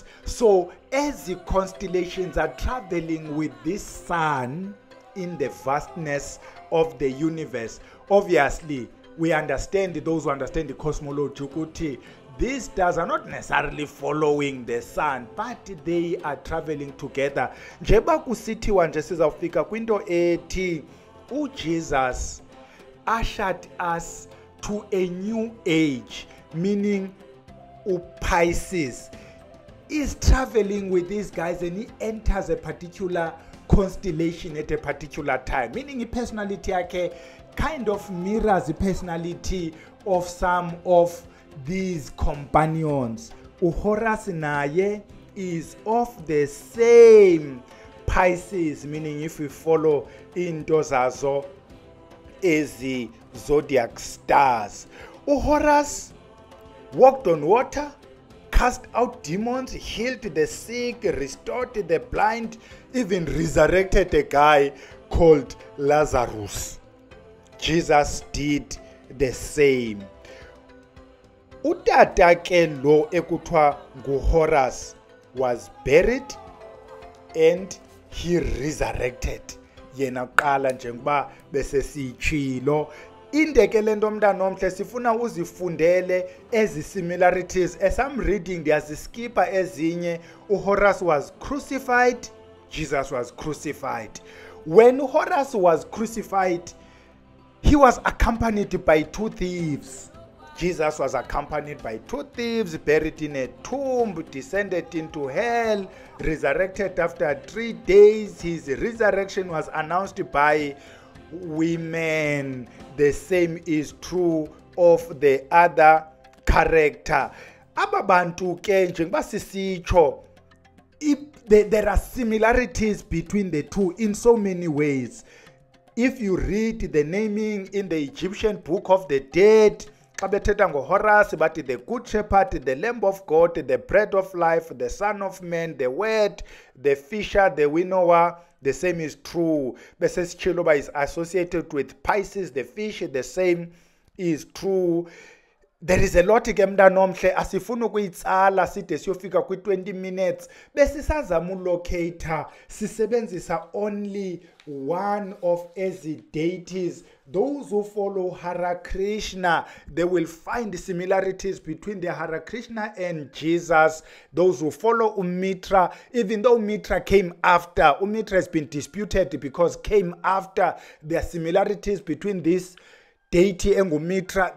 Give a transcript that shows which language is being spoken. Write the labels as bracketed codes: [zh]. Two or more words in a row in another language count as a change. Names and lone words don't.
[en] So as the constellations are traveling with this sun in the vastness of the universe, obviously we understand, those who understand the cosmology, ukuthi these stars are not necessarily following the sun, but they are traveling together. [xh] Njeba kusithiwa nje sizawufika kwinto ethi [en] uJesus ushered us to a new age, meaning Pisces is traveling with these guys, and he enters a particular constellation at a particular time, meaning his personality yake kind of mirrors the personality of some of these companions. Horus naye is of the same Pisces, meaning if we follow into [xh] zazo ezi [en] zodiac stars. Horus walked on water, cast out demons, healed the sick, restored the blind, even resurrected a guy called Lazarus. Jesus did the same. [xh] Utata ke lo ekuthiwa nguHorus [en] was buried and he resurrected. [xh] Yena qala njengoba bese sitshilo indeke lento mntana omhle sifuna uzifundele ezi similarities. [en] As I'm reading [xh] ndiyaziskipa ezinye. [en] uHorus was crucified, Jesus was crucified. When Horus was crucified, he was accompanied by two thieves. Jesus was accompanied by two thieves, buried in a tomb, descended into hell, resurrected after 3 days. His resurrection was announced by women. The same is true of the other character. [xh] Aba bantu ke njengoba sisitsho, [en] there are similarities between the two in so many ways. If you read the naming in the Egyptian Book of the Dead, [xh] xa bethetha ngoHorus bathi [en] the Good Shepherd, the Lamb of God, the Bread of Life, the Son of Man, the Word, the Fisher, the Winnower. The same is true. [xh] Bese sitshilo [en] is associated with Pisces, the fish. The same is true. There is a lot [xh] ke mntana omhle asifuna ukuyitsala side siyofika kwi-20 minutes besisazama ulocata sisebenzisa [en] only one of ezi deities. Those who follow Hare Krishna, they will find similarities between the Hare Krishna and Jesus. Those who follow Umitra, even though Umitra came after, Umitra has been disputed because came after, there are similarities between this deity and Umitra.